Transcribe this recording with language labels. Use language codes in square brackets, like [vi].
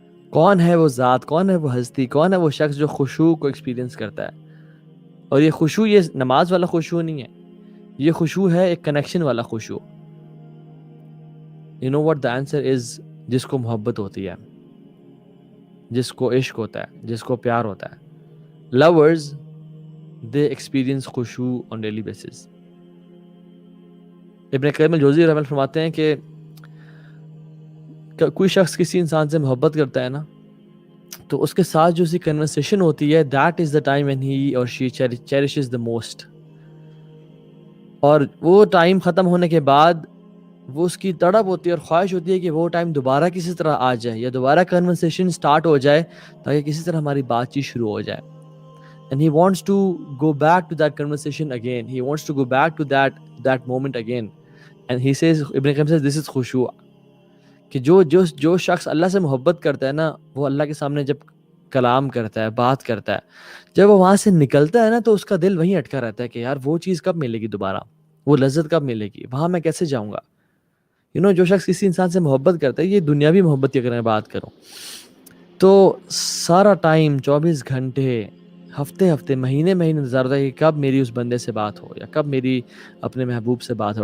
[ur] کون ہے وہ ذات، کون ہے وہ ہستی، کون ہے وہ شخص جو خشوع کو ایکسپیرینس کرتا ہے؟ اور یہ خشوع، یہ نماز والا خشوع نہیں ہے، یہ خشوع ہے ایک کنیکشن والا خشوع. [en] You know what the answer is؟ [ur] جس کو محبت ہوتی ہے، جس کو عشق ہوتا ہے، جس کو پیار ہوتا ہے. [en] Lovers they experience خشوع on daily basis. [ur] ابن قیم الجوزی رحمہ اللہ فرماتے ہیں کہ کوئی شخص کسی انسان سے محبت کرتا ہے نا تو اس کے ساتھ جو سی کنورسیشن ہوتی ہے [en] that is the time when he or she cherishes the most. [ur] اور وہ ٹائم ختم ہونے کے بعد وہ اس کی تڑپ ہوتی ہے اور خواہش ہوتی ہے کہ وہ ٹائم دوبارہ کسی طرح آ جائے یا دوبارہ کنورسیشن سٹارٹ ہو جائے تاکہ کسی طرح ہماری بات چیت شروع ہو جائے. [en] And he wants to go back to that conversation again. He wants to go back to that moment again. And he says, Ibn Qayyim says, this is خشوع. [ur] کہ جو شخص اللہ سے محبت کرتا ہے نا وہ اللہ کے سامنے جب کلام کرتا ہے، بات کرتا ہے، جب وہ وہاں سے نکلتا ہے نا تو اس کا دل وہیں اٹکا رہتا ہے کہ یار وہ چیز کب ملے گی دوبارہ، وہ لذت کب ملے گی، وہاں میں کیسے جاؤں گا. جو شخص کسی انسان سے محبت کرتا ہے، یہ دنیاوی محبت کی اگر میں بات کروں تو سارا ٹائم 24 گھنٹے ہفتے مہینے انتظار ہوتا ہے کہ کب میری اس بندے سے بات ہو یا کب میری اپنے محبوب سے بات ہو.